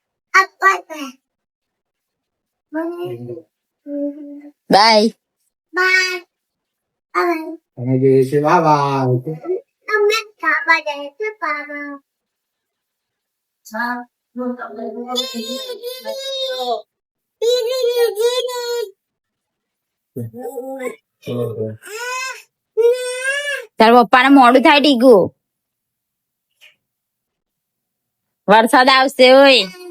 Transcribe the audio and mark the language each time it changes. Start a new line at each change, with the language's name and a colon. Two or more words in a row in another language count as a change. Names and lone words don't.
English: apa બાય. bye
Vietnamese: Anh đi xe
English: bye bye.
Vietnamese: ông biết cả ba đời chứ bà
Gujarati: તારા પપ્પાને મોડું થાય ડીગુ. વરસાદ આવશે ઓય.